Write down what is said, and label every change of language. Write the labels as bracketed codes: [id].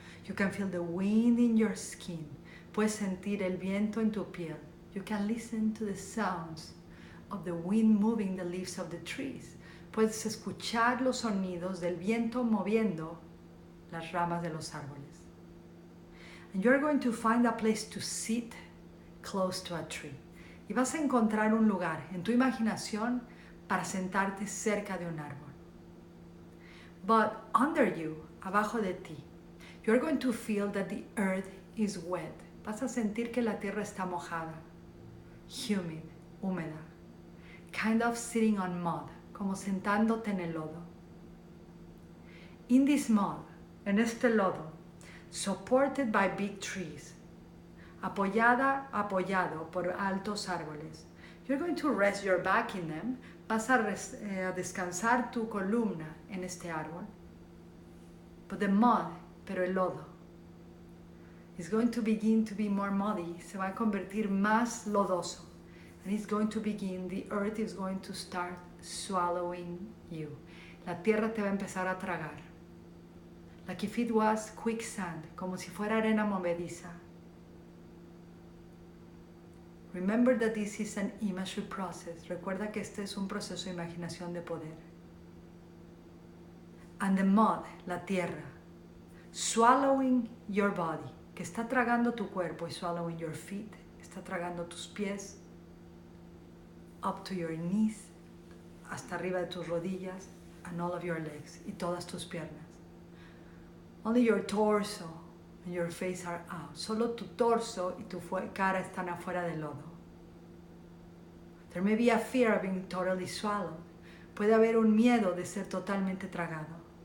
[en] You can feel the wind in your skin. [es] Puedes sentir el viento en tu piel. [en] You can listen to the sounds of the wind moving the leaves of the trees. [es] Puedes escuchar los sonidos del viento moviendo las ramas de los árboles. [en] And you're going to find a place to sit close to a tree. [es] Y vas a encontrar un lugar en tu imaginación para sentarte cerca de un árbol. [en] But under you, [es] abajo de ti, [en] you're going to feel that the earth is wet. [es] Vas a sentir que la tierra está mojada, humid, húmeda, [en] kind of sitting on mud, [es] como sentándote en el lodo. [en] In this mud, [es] en este lodo, [en] supported by big trees, [es] apoyado por altos árboles. [en] You're going to rest your back in them. [es] Vas a descansar tu columna en este árbol. [en] But the mud, [es] pero el lodo, [en] is going to begin to be more muddy. [es] Se va a convertir más lodoso. [en] And it's going to begin, the earth is going to start swallowing you. [es] La tierra te va a empezar a tragar. [en] Like if it was quicksand, [es] como si fuera arena movediza. [en] Remember that this is an imagery process. [es] Recuerda que este es un proceso de imaginación de poder. [en] And the mud, [es] la tierra, [en] swallowing your body, [es] que está tragando tu cuerpo, y [en] swallowing your feet, [es] está tragando tus pies, [en] up to your knees, [es] hasta arriba de tus rodillas, [en] and all of your legs, [es] y todas tus piernas. [en] Only your torso and your face are out. [es] Solo tu torso y tu cara están afuera del lodo. [en] There may be a fear of being totally swallowed. [es] Puede haber un miedo de ser totalmente tragado.